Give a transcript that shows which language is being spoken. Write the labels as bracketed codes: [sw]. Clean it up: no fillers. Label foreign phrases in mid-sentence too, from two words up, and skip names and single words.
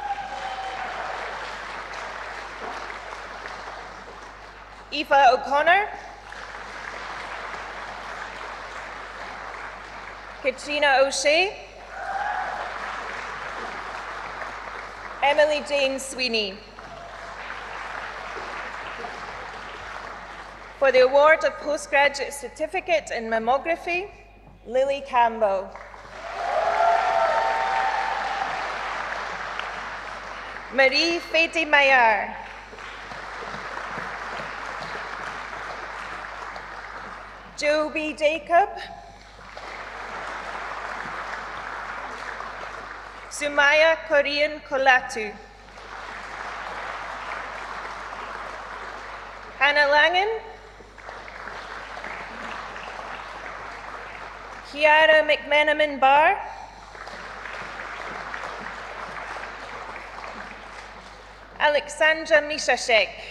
[en] Aoife O'Connor. Katrina O'Shea. Emily Jane Sweeney. For the award of postgraduate certificate in mammography, Lily Campbell. Marie Fede Maillard. Joe B. Jacob. Sumaya Korean Kolatu. Hannah Langen. Kiara McMenamin Barr. Alexandra Mishashek.